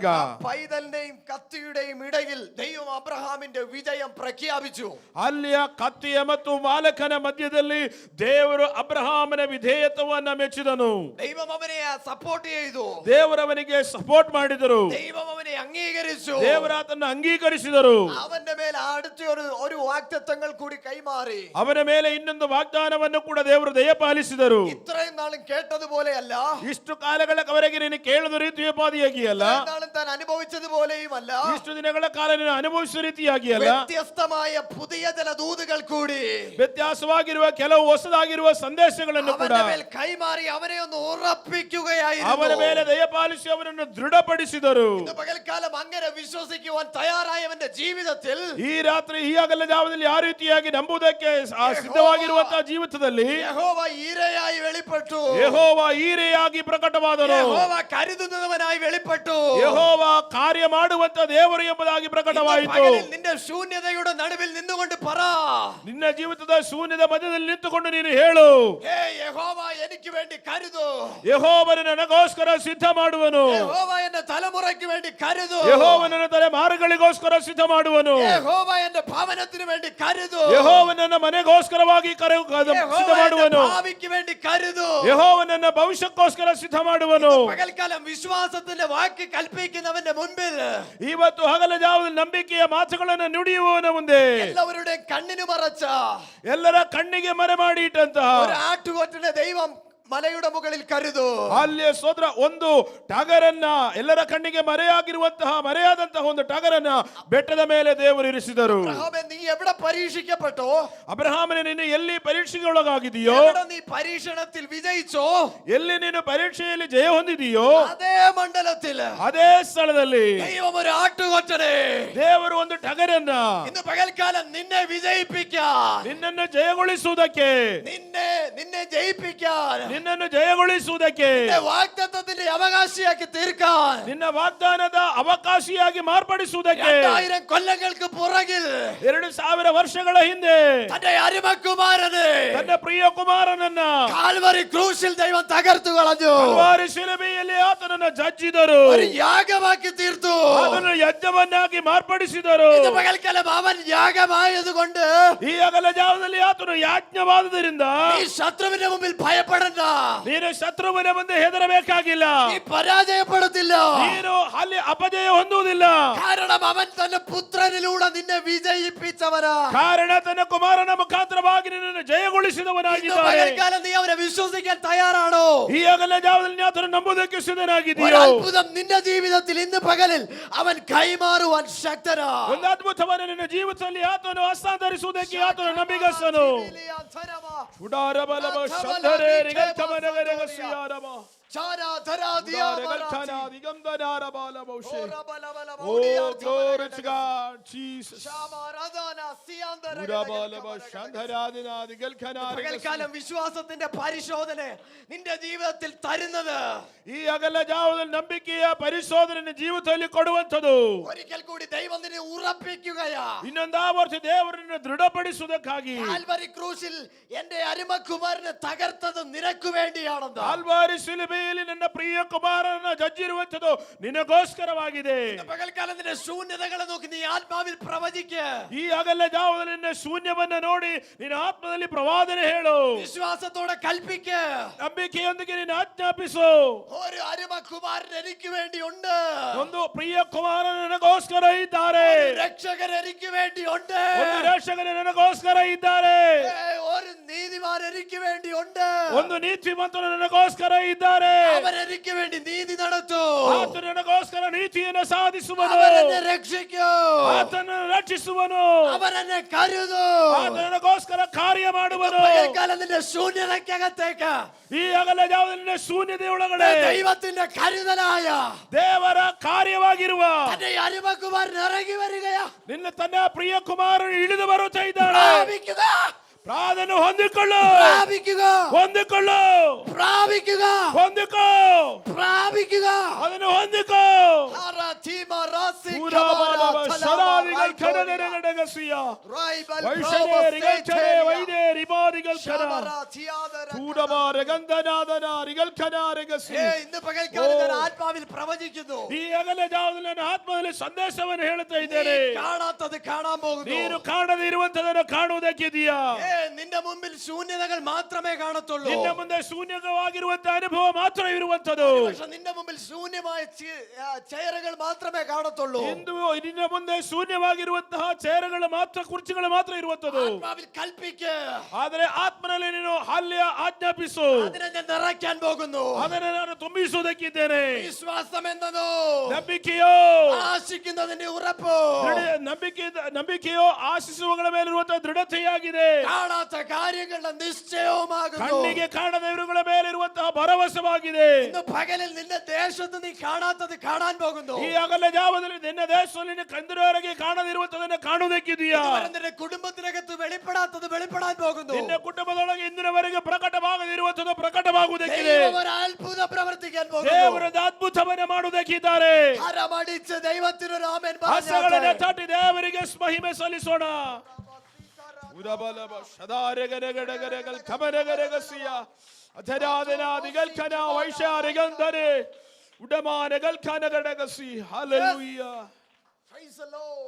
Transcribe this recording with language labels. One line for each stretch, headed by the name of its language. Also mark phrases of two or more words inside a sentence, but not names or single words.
Malayalam: പൈതലിന്റെയും കത്തിയുടെയും ഇടയിൽ ദൈവം അബ്രഹാമിന്റെ വിജയം പ്രഖ്യാപിച്ചു.
Kannada: ಅಲ್ಲಿಯ ಕತ್ತಿಯ ಮತ್ತು ಬಾಲಕನ ಮಧ್ಯದಲ್ಲಿ ದೇವರು ಅಬ್ರಹಾಮನ ವಿಧೇಯತ್ವವನ್ನು ಮೆಚ್ಚಿದನು.
Malayalam: ദൈവം അവനെ സപ്പോർട്ട് ചെയ്തു.
Kannada: ದೇವರವನಿಗೆ ಸಪೋರ್ಟ್ ಮಾಡಿದರು.
Malayalam: ദൈവം അവനെ അംഗീകരിച്ചു.
Kannada: ದೇವರಾತನ್ನ ಅಂಗೀಕರಿಸಿದರು.
Malayalam: അവന്റെ മേൽ അടുത്ത ഒരു വാഗ്ദത്തങ്ങൾ കൂടി കൈമാറി.
Kannada: ಅವನ ಮೇಲೆ ಇನ್ನೊಂದು ವಾಗ್ದಾನವನ್ನು ಕೂಡ ದೇವರು ದಯಪಾಲಿಸಿದರು.
Malayalam: ഇത്രയും നാളും കേട്ടതുപോലെയല്ല,
Kannada: ಇಷ್ಟು ಕಾಲಗಳವರೆಗೆ ನೀನು ಕೇಳದ ರೀತಿಯೋಪಾದಿಯಾಗಿ ಅಲ್ಲ,
Malayalam: ഇത്രയും നാളും താൻ അനുഭവിച്ചതുപോലെയുമല്ല,
Kannada: ಇಷ್ಟು ದಿನಗಳ ಕಾಲ ನೀನು ಅನುಭವಿಸುವ ರೀತಿಯಾಗಿ ಅಲ್ಲ,
Malayalam: വ്യത്യസ്തമായ പുതിയ ചില ദൂതുകൾ കൂടി
Kannada: ವ್ಯತ್ಯಾಸವಾಗಿರುವ ಕೆಲವು ಹೊಸದಾಗಿರುವ ಸಂದೇಶಗಳನ್ನು ಕೂಡ
Malayalam: അവന്റെ മേൽ കൈമാറി അവനെ ഒന്ന്
Kannada: ಅವನ
Malayalam: ഉറപ്പിക്കുകയായിരുന്നു.
Kannada: ಮೇಲೆ ದಯಪಾಲಿಸಿ ಅವನನ್ನು ದೃಢಪಡಿಸಿದರು.
Malayalam: ഇന്ന് പകൽക്കാലം അങ്ങനെ വിശ്വസിക്കുവാൻ തയ്യാറായവന്റെ ജീവിതത്തിൽ
Kannada: ಈ ರಾತ್ರಿ ಈ ಹಗಲ ಜಾವದಲ್ಲಿ ಯಾವ ರೀತಿಯಾಗಿ ನಂಬುವುದಕ್ಕೆ ಸಿದ್ಧವಾಗಿರುವಂತಹ ಜೀವಿತದಲ್ಲಿ
Malayalam: യഹോവ ഈരയായി വെളിപ്പെട്ടു,
Kannada: ಯೆಹೋವ ಈರೆಯಾಗಿ ಪ್ರಕಟವಾದನು,
Malayalam: യഹോവ കരുതുന്നവനായി വെളിപ്പെട്ടു,
Kannada: ಯೆಹೋವ ಕಾರ್ಯ ಮಾಡುವಂತ ದೇವರು ಎಂಬುದಾಗಿ ಪ್ರಕಟವಾಯಿತು.
Malayalam: പകലിൽ നിന്റെ ശൂന്യതയുടെ നടുവിൽ നിന്നുകൊണ്ട് പറ,
Kannada: ನಿನ್ನ ಜೀವಿತದ ಶೂನ್ಯದ ಮಧ್ಯದಲ್ಲಿ ನಿಂತುಕೊಂಡು ನೀನು ಹೇಳು,
Malayalam: ഹേ യഹോവ എനിക്ക് വേണ്ടി കരുതു,
Kannada: ಯೆಹೋವನು ನನಗೋಸ್ಕರ ಸಿದ್ಧ ಮಾಡುವನು,
Malayalam: യഹോവ എന്റെ തലമുറയ്ക്ക് വേണ്ടി കരുതു,
Kannada: ಯೆಹೋವನ ತಲೆಮಾರುಗಳಿಗೋಸ್ಕರ ಸಿದ್ಧ ಮಾಡುವನು,
Malayalam: യഹോവ എന്റെ ഭവനത്തിന് വേണ്ടി കരുതു,
Kannada: ಯೆಹೋವನನ್ನ ಮನೆಗೋಸ್ಕರವಾಗಿ ಸಿದ್ಧ ಮಾಡುವನು,
Malayalam: ഭാവിക്ക് വേണ്ടി കരുതു,
Kannada: ಯೆಹೋವನನ್ನ ಭವಿಷ್ಯಕ್ಕೋಸ್ಕರ ಸಿದ್ಧ ಮಾಡುವನು.
Malayalam: പകൽക്കാലം വിശ്വാസത്തിന്റെ വാക്ക് കൽപ്പിക്കുന്നവന്റെ മുൻപിൽ
Kannada: ಇವತ್ತು ಹಗಲ ಜಾವದಲ್ಲಿ ನಂಬಿಕೆಯ ಮಾತುಗಳನ್ನು ನುಡಿಯುವವನ ಮುಂದೆ
Malayalam: എല്ലാവരുടെയും കണ്ണിന് മറച്ച
Kannada: ಎಲ್ಲರ ಕಣ್ಣಿಗೆ ಮರೆ ಮಾಡಿ ಇಟ್ಟಂತಹ
Malayalam: ഒരു ആട്ടുകൊറ്റനെ ദൈവം ಮಲೆയുടെ മുകളിൽ കരുതു.
Kannada: ಅಲ್ಲಿಯ ಸೋದರ ಒಂದು ಟಗರನ್ನ, ಎಲ್ಲರ ಕಣ್ಣಿಗೆ ಮರೆಯಾದಂತಹ ಒಂದು ಟಗರನ್ನ ಬೆಟ್ಟದ ಮೇಲೆ ದೇವರು ಇರಿಸಿದರು.
Malayalam: അബ്രഹാമേ, നീ എവിടെ പരീക്ഷിക്കപ്പെട്ടോ,
Kannada: ಅಬ್ರಹಾಮನೇ, ನೀನು ಎಲ್ಲಿ ಪರೀಕ್ಷೆಗೆ ಒಳಗಾಗಿದೆಯೋ,
Malayalam: എവിടെ നീ പരീക്ഷണത്തിൽ വിജയിച്ചോ,
Kannada: ಎಲ್ಲಿ ನೀನು ಪರೀಕ್ಷೆಯಲ್ಲಿ ಜಯ ಹೊಂದಿದೆಯೋ,
Malayalam: അതേ മണ്ഡലത്തിൽ
Kannada: ಅದೇ ಸ್ಥಳದಲ್ಲಿ
Malayalam: ദൈവം ഒരു ആട്ടുകൊറ്റനെ,
Kannada: ದೇವರು ಒಂದು ಟಗರನ್ನ
Malayalam: ഇന്ന് പകൽക്കാലം നിന്നെ വിജയിപ്പിക്കാൻ,
Kannada: ನಿನ್ನನ್ನು ಜಯಗೊಳಿಸುವುದಕ್ಕೆ,
Malayalam: നിന്നെ ജയിപ്പിക്കാൻ,
Kannada: ನಿನ್ನನ್ನು ಜಯಗೊಳಿಸುವುದಕ್ಕೆ,
Malayalam: നിന്നെ വാഗ്ദത്തത്തിന്റെ അവകാശിയാക്കി തീർക്കാൻ,
Kannada: ನಿನ್ನ ವಾಗ್ದಾನದ ಅವಕಾಶಿಯಾಗಿ ಮಾರ್ಪಡಿಸುವುದಕ್ಕೆ
Malayalam: 2000 കൊല്ലങ്ങൾക്ക് പുറകിൽ
Kannada: 2000 ವರ್ಷಗಳ ಹಿಂದೆ
Malayalam: തന്റെ അരുമകുമാരനെ
Kannada: ತನ್ನ ಪ್ರಿಯ ಕುಮಾರನನ್ನ
Malayalam: കാൽവരി ക്രൂശിൽ ദൈവം തകർത്തു കളഞ്ഞു.
Kannada: ಕಲ್ವಾರಿ ಶಿಲುಬೆಯಲ್ಲಿ ಆತನನ್ನ ಜಜ್ಜಿದರು,
Malayalam: ഒരു യാഗമാക്കി തീർത്തു.
Kannada: ಅದನ್ನು ಯಜ್ಞವನ್ನಾಗಿ ಮಾರ್ಪಡಿಸಿದರು.
Malayalam: ഇന്ന് പകൽക്കാലം അവൻ യാഗമായതുകൊണ്ട്
Kannada: ಈ ಹಗಲ ಜಾವದಲ್ಲಿ ಆತನು ಯಾಜ್ಞವಾದುದರಿಂದ
Malayalam: നീ ശത്രുവിന്റെ മുമ്പിൽ ഭയപ്പെടണ്ട,
Kannada: ನೀನು ಶತ್ರುವಿನ ಮುಂದೆ ಹೆದರಬೇಕಾಗಿಲ್ಲ,
Malayalam: നീ പരാജയപ്പെടത്തില്ല.
Kannada: ನೀನು ಅಲ್ಲಿ ಅಪಜಯ ಹೊಂದುವುದಿಲ್ಲ.
Malayalam: കാരണം അവൻ തന്റെ പുത്രനിലൂടെ നിന്നെ വിജയിപ്പിച്ചവനാ.
Kannada: ಕಾರಣ ತನ್ನ ಕುಮಾರನ ಮುಖಾಂತರವಾಗಿ ನಿನ್ನನ್ನು
Malayalam: ഇന്ന്
Kannada: ಜಯಗೊಳಿಸಿದವನಾಗಿದ್ದಾನೆ.
Malayalam: പകൽക്കാലം നീ അവനെ വിശ്വസിക്കാൻ തയ്യാറാണോ?
Kannada: ಈ ಹಗಲ ಜಾವದಲ್ಲಿ ಆತನು ನಂಬುವುದಕ್ಕೆ
Malayalam: ഒരു
Kannada: ಸಿದ್ಧನಾಗಿದ್ದೀಯೋ?
Malayalam: അത്ഭുതം നിന്റെ ജീവിതത്തിൽ ഇന്ന് പകലിൽ അവൻ കൈമാറുവാൻ ശക്തനാ.
Kannada: ಒಂದು ಅದ್ಭುತವನ್ನು ನಿನ್ನ ಜೀವಿತದಲ್ಲಿ ಆತನು ಹಸ್ತಾಂತರಿಸುವುದಕ್ಕೆ ಆತನು ನಂಬಿಗಸ್ತನು. ಉಡಾರಬಲವ ಶಂಧರೆ ರಿಗಲ್ಕಮನಗರಗ ಸಿಯಾರಮ ಉಡಾರಗಲ್ಕನ ದಿಗಂಧನಾರಬಾಲಬಹುಷೆ.
English: Oh, glory to God, Jesus. ഉഡാബാലവ ശംധരാദിന ദിഗൽകന
Malayalam: പകൽക്കാലം വിശ്വാസത്തിന്റെ പരിശോധന നിന്റെ ജീവിതത്തിൽ തരുന്നത്,
Kannada: ಈ ಹಗಲ ಜಾವದಲ್ಲಿ ನಂಬಿಕೆಯ ಪರಿಶೋಧನೆ ಜೀವಿತದಲ್ಲಿ ಕೊಡುವಂಥದ್ದು.
Malayalam: ഒരിക്കൽ കൂടി ദൈവം നിന്നെ ഉറപ്പിക്കുകയാ.
Kannada: ಇನ್ನೊಂದು ಆವರ್ತಿ ದೇವರನ್ನು ದೃಢಪಡಿಸುವುದಕ್ಕಾಗಿ
Malayalam: കാൽവരി ക്രൂശിൽ എന്റെ അരുമകുമാരനെ തകർത്തത് നിനക്ക് വേണ്ടിയാണെന്ന്.
Kannada: ಕಾಲ್ವಾರಿ ಶಿಲುಬೆಯಲ್ಲಿ ನನ್ನ ಪ್ರಿಯ ಕುಮಾರನನ್ನು ಜಜ್ಜಿರುವಂಥದ್ದು ನಿನಗೋಸ್ಕರವಾಗಿದೆ.
Malayalam: പകൽക്കാലം നിന്റെ ശൂന്യതകളെ നോക്കി നീ ആത്മാവിൽ പ്രവചിക്ക.
Kannada: ಈ ಹಗಲ ಜಾವದಲ್ಲಿ ನಿನ್ನ ಶೂನ್ಯವನ್ನ ನೋಡಿ ನಿನ್ನ ಆತ್ಮದಲ್ಲಿ ಪ್ರವಾದನೆ ಹೇಳು,
Malayalam: വിശ്വാസത്തോടെ കൽപ്പിക്ക.
Kannada: ನಂಬಿಕೆಯೊಂದಿಗೆ ನೀನು ಆಜ್ಞಾಪಿಸು.
Malayalam: ഒരു അരുമകുമാരൻ എനിക്ക് വേണ്ടിയുണ്ട്,
Kannada: ಒಂದು ಪ್ರಿಯ ಕುಮಾರನ ನನಗೋಸ್ಕರ ಇದ್ದಾರೆ,
Malayalam: രക്ഷകൻ എനിക്ക് വേണ്ടിയുണ്ട്,
Kannada: ಒಂದು ರಕ್ಷಕನ ನನಗೋಸ್ಕರ ಇದ್ದಾರೆ,
Malayalam: ഒരു നീതിമാൻ എനിക്ക് വേണ്ടിയുണ്ട്,
Kannada: ಒಂದು ನೀತಿವಂತನು ನನಗೋಸ್ಕರ ಇದ್ದಾರೆ.
Malayalam: അവൻ എനിക്ക് വേണ്ടി നീതി നടത്തൂ,
Kannada: ಆತನು ನನಗೋಸ್ಕರ ನೀತಿಯನ್ನು ಸಾಧಿಸುವನು,
Malayalam: അവൻ എന്നെ രക്ഷിക്കൂ,
Kannada: ಆತನನ್ನು ರಕ್ಷಿಸುವನು,
Malayalam: അവൻ എന്നെ കരുതൂ.
Kannada: ಆತನು ನನಗೋಸ್ಕರ ಕಾರ್ಯ ಮಾಡುವನು.
Malayalam: പകൽക്കാലം നിന്റെ ശൂന്യതയ്ക്കകത്തേക്ക്
Kannada: ಈ ಹಗಲ ಜಾವದಲ್ಲಿ ശൂന്ಯತೆಯೊಳಗಡೆ
Malayalam: ദൈവത്തിന്റെ കരുതലായ
Kannada: ದೇವರ ಕಾರ್ಯವಾಗಿರುವ
Malayalam: തന്റെ അരുമകുമാരൻ ഇറങ്ങി വരികയാ.
Kannada: ನಿನ್ನ ತನ್ನ ಪ್ರಿಯ ಕುಮಾರನು ಇಳಿದು ಬರುತ್ತಾ ಇದ್ದಾಳೆ.
Malayalam: പ്രാപിക്കുക,
Kannada: ಪ್ರಾರ್ಥನೆ ಹೊಂದಿಕೊಳ್ಳು,
Malayalam: പ്രാപിക്കുക,
Kannada: ಹೊಂದಿಕೊಳ್ಳು,
Malayalam: പ്രാപിക്കുക,
Kannada: ಹೊಂದಿಕೋ,
Malayalam: പ്രാപിക്കുക.
Kannada: ಅದನ್ನು ಹೊಂದಿಕೋ. ಶರಾದಿಗಳು ಕಡನೆರಗಡಗಸಿಯ ವೈಷಣೆರಿಗಳು ಚಡೆ ವೈದೇರಿಬಾರಿಗಳು ಕಡ ಕೂಡಬಾರ ಗಂಧನಾದನ ರಿಗಲ್
Malayalam: ഇന്ന് പകൽക്കാലം ഞാൻ ആത്മാവിൽ പ്രവചിക്കുന്നു.
Kannada: ಈ ಅಗಲ ಜಾವದಲ್ಲಿ ನಾನು ಆತ್ಮದಲ್ಲಿ ಸಂದೇಶವನ್ನು ಹೇಳುತ್ತಾ ಇದ್ದೇನೆ.
Malayalam: കാണാത്തത് കാണാൻ പോകുന്നു.
Kannada: ನೀನು ಕಾಣದೇ ಇರುವಂತದನ್ನು ಕಾಣುವುದಕ್ಕಿದೆಯಾ?
Malayalam: നിന്റെ മുമ്പിൽ ശൂന്യതകൾ മാത്രമേ കാണത്തുള്ളൂ.
Kannada: ನಿನ್ನ ಮುಂದೆ ಶೂನ್ಯವಾಗಿರುವಂತಹ ಅನುಭವ ಮಾತ್ರ ಇರುವಂತದ್ದು.
Malayalam: പക്ഷെ നിന്റെ മുമ്പിൽ ശൂന്യമായ ചെയറുകൾ മാത്രമേ കാണത്തുള്ളൂ.
Kannada: ಇಂದು ನಿನ್ನ ಮುಂದೆ ಶೂನ್ಯವಾಗಿರುವಂತಹ ಚೇರುಗಳು ಮಾತ್ರ, ಕುರ್ಚಿಗಳು ಮಾತ್ರ ಇರುವಂತದ್ದು.
Malayalam: ആത്മാവിൽ കൽപ്പിക്ക്.
Kannada: ಆದರೆ ಆತ್ಮನಲ್ಲಿ ನೀನು ಹಾಲ್ಯ ಆಜ್ಞಾಪಿಸು.
Malayalam: അതിനെ ഞാൻ നിറയ്ക്കാൻ പോകുന്നു.
Kannada: ಅದನ್ನು ನಾನು ತುಂಬಿಸುವುದಕ್ಕಿದ್ದೇನೆ.
Malayalam: വിശ്വാസം എന്നതോ
Kannada: ನಂಬಿಕೆಯೋ
Malayalam: ആശിക്കുന്നതിന്റെ ഉറപ്പ്.
Kannada: ನಂಬಿಕೆಯೋ ಆಶಿಸುವಗಳ ಮೇಲಿರುವಂತಹ ದೃಢತೆಯಾಗಿದೆ.
Malayalam: കാണാത്ത കാര്യങ്ങളുടെ നിശ്ചയവുമാകുന്നു.
Kannada: ಕಣ್ಣಿಗೆ ಕಾಣದವರುಗಳ ಮೇಲಿರುವಂತಹ ಭರವಸೆವಾಗಿದೆ.
Malayalam: ഇന്ന് പകലിൽ നിന്റെ ദേശത്ത് നീ കാണാത്തത് കാണാൻ പോകുന്നു.
Kannada: ಈ ಅಗಲ ಜಾವದಲ್ಲಿ ನಿನ್ನ ದೇಶದಲ್ಲಿ ಕಂದಿರುವವರೆಗೆ ಕಾಣದಿರುವಂತದನ್ನು ಕಾಣುವುದಕ್ಕಿದೆಯಾ?
Malayalam: നിന്റെ കുടുംബത്തിനകത്ത് വെളിപ്പെടാത്തത് വെളിപ്പെടാൻ പോകുന്നു.
Kannada: ನಿನ್ನ ಕುಟುಂಬದೊಳಗೆ ಇಂದಿನವರೆಗೆ ಪ್ರಕಟವಾಗದಿರುವಂತದ್ದು ಪ್ರಕಟವಾಗುವುದಕ್ಕಿದೆ.
Malayalam: ദൈവം അത്ഭുത പ്രവർത്തിക്കാൻ പോകുന്നു.
Kannada: ದೇವರದ ಅದ್ಭುತವನ್ನ ಮಾಡುವುದಕ್ಕಿದ್ದಾರೆ.
Malayalam: കരമടിച്ച് ദൈവത്തിനൊരു ആമേൻ
Kannada: ಹಸ್ತಗಳನ್ನು
Malayalam: പറഞ്ഞാട്ടെ.
Kannada: ತಟ್ಟಿ ದೇವರಿಗೆ ಮಹಿಮೆ ಸಲ್ಲಿಸೋಣ.
English: Praise the Lord.